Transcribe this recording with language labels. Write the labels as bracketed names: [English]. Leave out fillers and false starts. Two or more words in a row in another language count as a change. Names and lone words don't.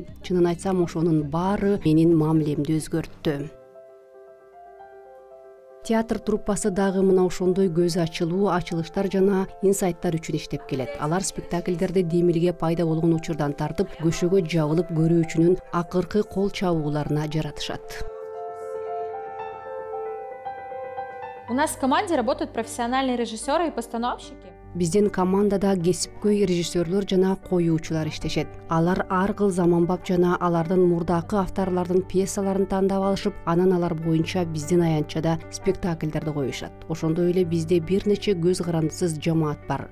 [Kyrgyz] Чынын айтсам, ошонун баары менин мамилемди өзгөрттү. Театр труппасы дагы мына ошондой көз ачылуу, ачылыштар жана инсайттар үчүн иштеп келет. Алар спектакльдерди демилге пайда болгон учурдан тартып, көшөгө жабылып көрүүчүнүн акыркы кол чабууларына жаратышат. [Russian] У нас в команде работают профессиональные режиссеры и постановщики. [Kyrgyz] Биздин командада кесипкөй режиссерлор жана коюучулар иштешет. Алар ар кыл заманбап жана алардын мурдакы авторлордун пьесаларын тандап алышып, анан алар боюнча биздин аянтчада спектакльдерди коюшат. Ошондой эле бизде бир нече көз карандысыз жамаат бар.